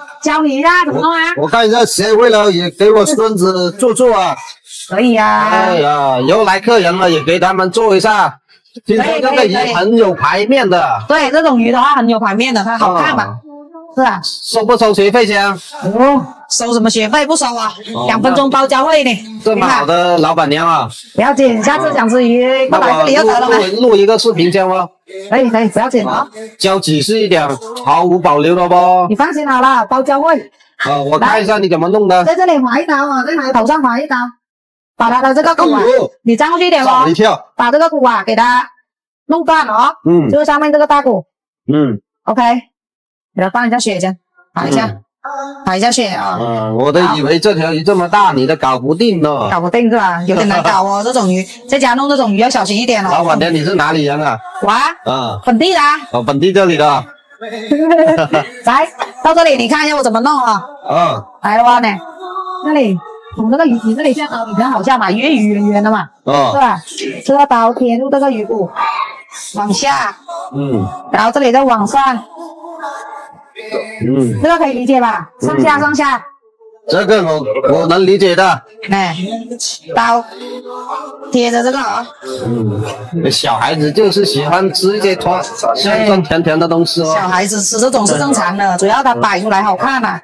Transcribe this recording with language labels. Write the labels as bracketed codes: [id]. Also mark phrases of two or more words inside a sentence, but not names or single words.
[zh] 教你一下怎麼弄啊？我看一下，學會了也給我孫子做啊。可以啊。哎呀，以後來客人了也給他們做一下。聽說這個魚很有排面的。對，這種魚的話很有排面的，它好看嘛。是啊。收不收學費先？收什麼學費？不收啊，2分鐘包教會呢。這麼好的老闆娘啊。不要緊，下次想吃魚過來這裡就得了嘛。錄一個視頻先哦。可以，不要緊啊。教仔細一點，毫無保留了不？你放心好了，包教會。我看一下你怎麼弄的。在這裡劃一刀啊，在它頭上劃一刀，把它的這個骨啊，你站過去一點哦。把這個骨啊給它弄斷哦。就是上面這個大骨。OK，給它放一下血先，打一下血啊。我都以為這條魚這麼大，你都搞不定呢。搞不定是吧？有點難搞哦，這種魚，在家弄這種魚要小心一點哦。老闆娘，你是哪裡人啊？我本地的。本地這裡的。來，到這裡你看一下我怎麼弄啊。來的話呢，那裡從這個魚，你這裡像比較好像嘛，圓的嘛，是吧？這個刀貼入這個魚骨，往下，然後這裡再往上。這個可以理解吧？上下，这个我能理解的。哎，刀贴着这个啊。小孩子就是喜欢吃一些酸酸甜甜的东西哦。小孩子吃这种是正常的，主要它摆出来好看啊。